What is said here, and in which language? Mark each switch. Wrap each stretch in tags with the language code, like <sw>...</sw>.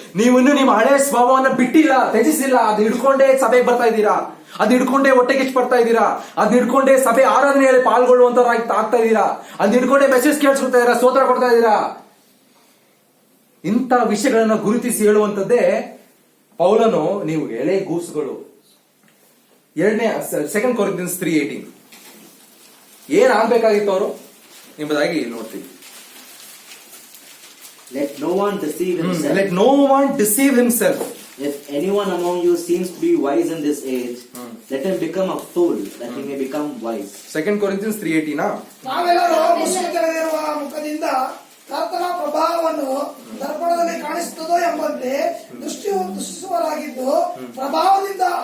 <kn>ನೀವು ಇನ್ನು ನಿಮ್ಮ ಹಳೆ ಸ್ವಭಾವವನ್ನ ಬಿಟ್ಟಿಲ್ಲ, ತ್ಯಜಿಸಿಲ್ಲ. ಅದು ಹಿಡ್ಕೊಂಡೇ ಸಭೆಗೆ ಬರ್ತಾ ಇದ್ದೀರಾ, ಅದ್ ಹಿಡ್ಕೊಂಡೇ ಹೊಟ್ಟೆ ಕಿಚ್ಚು ಬರ್ತಾ ಇದ್ದೀರಾ, ಅದ್ ಹಿಡ್ಕೊಂಡೇ ಸಭೆ ಆರಾಧನೆಯಲ್ಲಿ ಪಾಲ್ಗೊಳ್ಳುವಂತ ಆಗ್ತಾ ಇದ್ದೀರಾ, ಅದ್ ಹಿಡ್ಕೊಂಡೇ ಮೆಸೇಜ್ ಕೇಳಿಸ್ಕೊಳ್ತಾ ಇದ್ದೀರಾ, ಸ್ತೋತ್ರ ಕೊಡ್ತಾ ಇದ್ದೀರಾ. ಇಂಥ ವಿಷಯಗಳನ್ನ ಗುರುತಿಸಿ ಹೇಳುವಂತದ್ದೇ ಪೌಲನು ನೀವು ಎಳೆಗೂಸುಗಳು. 2 Corinthians 3:18 ಏನ್ ಆಗ್ಬೇಕಾಗಿತ್ತು ಅವರು ಎಂಬುದಾಗಿ ನೋಡ್ತೀವಿ.</kn> <en>Let no one deceive himself. Let no one deceive himself. If anyone among you seems to be wise in this age, let him become a fool, that he may become wise. 2 Corinthians 3:18</en> <kn>ನಾವೆಲ್ಲರೂ ಮುಸುಕು ತೆಗೆದಿರುವ ಮುಖದಿಂದ ಕರ್ತನ ಪ್ರಭಾವವನ್ನು ದರ್ಪಣದಲ್ಲಿ ಕಾಣಿಸುತ್ತದೋ ಎಂಬಂತೆ ದೃಷ್ಟಿಸುವರಾಗಿದ್ದು ಪ್ರಭಾವದಿಂದ</kn>